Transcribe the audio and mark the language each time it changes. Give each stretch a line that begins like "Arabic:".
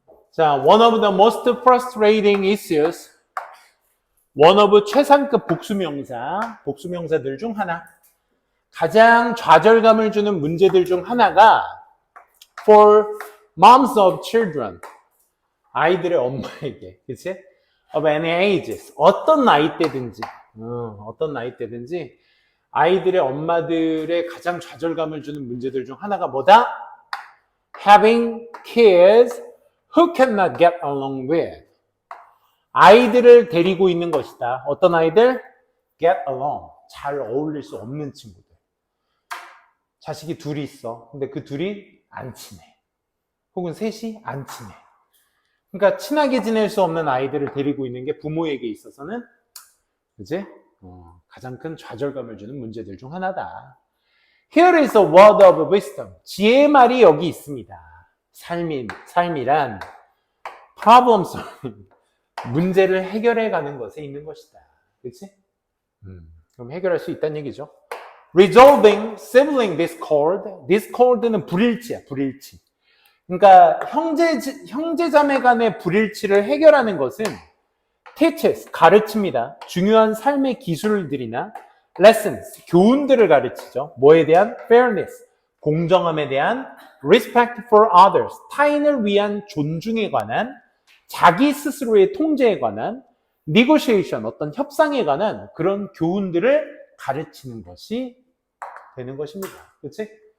English: 자, one of the most frustrating issues.
Korean: one of 최상급 복수명사들 중 하나. 가장 좌절감을 주는 문제들 중 하나가
English: for moms of children.
Korean: 아이들의 엄마에게, 그치?
English: of any ages.
Korean: 어떤 나이대든지 아이들의 엄마들의 가장 좌절감을 주는 문제들 중 하나가 뭐다?
English: Having kids who cannot get along with.
Korean: 아이들을 데리고 있는 것이다. 어떤 아이들? Get along. 잘 어울릴 수 없는 친구들. 자식이 둘이 있어. 근데 그 둘이 안 친해. 혹은 셋이 안 친해. 그러니까 친하게 지낼 수 없는 아이들을 데리고 있는 게 부모에게 있어서는 그치? 가장 큰 좌절감을 주는 문제들 중 하나다.
English: Here is a word of wisdom.
Korean: 지혜의 말이 여기 있습니다. 삶이란
English: problem solving.
Korean: 문제를 해결해 가는 것에 있는 것이다. 그치? 그럼 해결할 수 있다는 얘기죠.
English: Resolving sibling discord.
Korean: discord는 불일치야, 불일치. 그러니까 형제자매 간의 불일치를 해결하는 것은
English: teaches,
Korean: 가르칩니다. 중요한 삶의 기술들이나
English: lessons,
Korean: 교훈들을 가르치죠. 뭐에 대한? fairness, 공정함에 대한
English: respect for others,
Korean: 타인을 위한 존중에 관한 자기 스스로의 통제에 관한
English: negotiation,
Korean: 어떤 협상에 관한 그런 교훈들을 가르치는 것이 되는 것입니다. 그렇지?